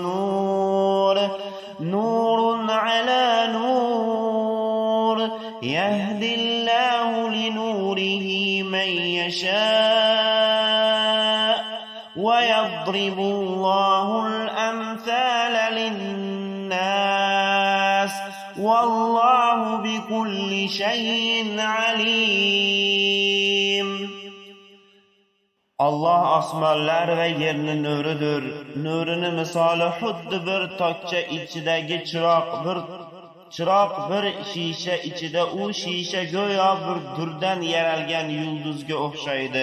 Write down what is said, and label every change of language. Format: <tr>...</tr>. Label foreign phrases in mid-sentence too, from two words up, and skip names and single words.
<ar>نور على نور يهدي الله لنوره من يشاء ويضرب الله الأمثال للناس والله بكل شيء عليم.</ar> <uz>Alloh osmonlar va yerni nuridir. Nurini misoli xuddi bir tokcha ichidagi chiroq bir shisha ichida, u shisha go'yo bir durdan yaralgan yulduzga o'xshaydi.</uz>